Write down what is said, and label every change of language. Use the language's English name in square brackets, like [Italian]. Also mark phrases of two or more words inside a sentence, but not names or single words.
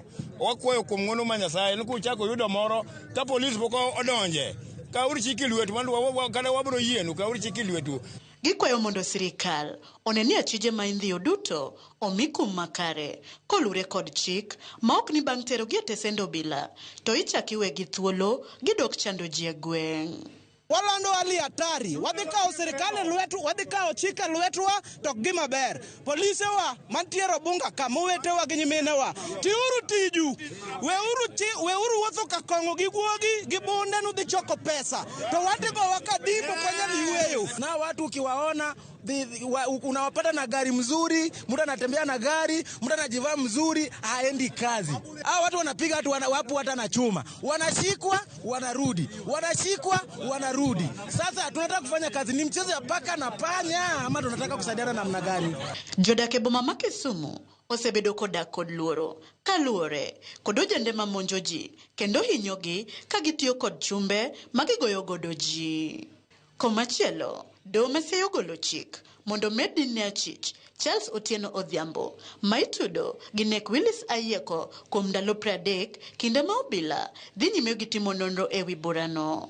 [Luo (Kenya and Tanzania)] Wakwayo kuom ng'wono ma Nyasaye ni kuchako yudo moro ka polis pok odonje ka ur chiki lwetu kada wabro yienu ka ur chiki lwetu. Gikwayo mondo sirikal oneni achije ma indhiyo duto omi kum makare kolure kod chik ma ok ni bang' tero gi e tesend obila to ichak iwegi thuolo gidok chando ji e gweng'. [Swahili] Walando hali hatari, [Luo (Kenya and Tanzania)] wadhi kawo sirikal e lwetu, wadhi kawo chik e lwetwa to gima ber. Polise wa mantiere Obunga kama wetewa gi nyiminewa, tiuru tiju, weuru wuotho ka kong'o gi guogi gi bunde nudhi choko pesa, to watigo wakadimbo kwenye liweyo. [Swahili] Na watu ukiwaona unawapata na gari mzuri, mtu anatembea na gari, mtu anajivaa mzuri, haendi kazi. Hao watu wanapiga watu wapo hata na chuma. Wanashikwa, wanarudi. Wanashikwa, wanarudi. Sasa tunataka kufanya kazi ni mchezo ya paka na panya ama tunataka kusaidiana namna gani? [Luo (Kenya and Tanzania)] Jodak e boma ma Kisumu osebedo kodak kod luoro kaluore kod ojende ma monjo ji kendo hinyogi ka gitiyo kod chumbe ma gigoyo godo ji. Komachielo, doho maseyo golo chik mondo med ne achich Charles Otieno Odhiambo ma itudo gi nek Willis Ayieko kuom ndalo 30 kinde ma obila dhi nyime gi timo nonro e wi burano.